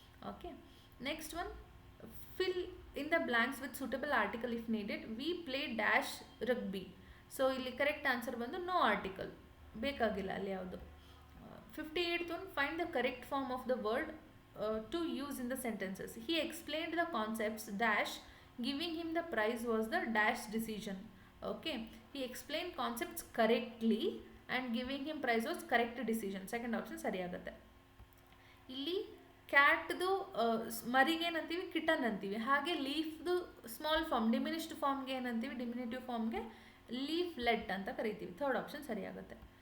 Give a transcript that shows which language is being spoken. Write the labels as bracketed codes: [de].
[en] Okay, next one, fill in the blanks with suitable article if needed. We play dash rugby. So ಇಲ್ಲಿ correct answer ಬಂದು no article, [kn] ಬೇಕಾಗಿಲ್ಲ ಅಲ್ಲಿ ಯಾವುದು. [en] 58th one, find the correct form of the word to use in the sentences. He explained the concepts dash, giving him the prize was the dash decision. Okay, he explained concepts correctly and giving him prize was correct decision, second option ಸರಿಯಾಗುತ್ತೆ. [kn] ಇಲ್ಲಿ ಕ್ಯಾಟ್ದು ಮರಿಗೆ ಏನಂತೀವಿ, kitten ಅಂತೀವಿ. ಹಾಗೆ ಲೀಫ್ದು small form, diminished ಫಾರ್ಮ್ಗೆ ಏನಂತೀವಿ, ಡಿಮಿನಿಟಿವ್ ಫಾರ್ಮ್ಗೆ leaf let ಅಂತ ಕರಿತೀವಿ, ಥರ್ಡ್ ಆಪ್ಷನ್ ಸರಿಯಾಗುತ್ತೆ.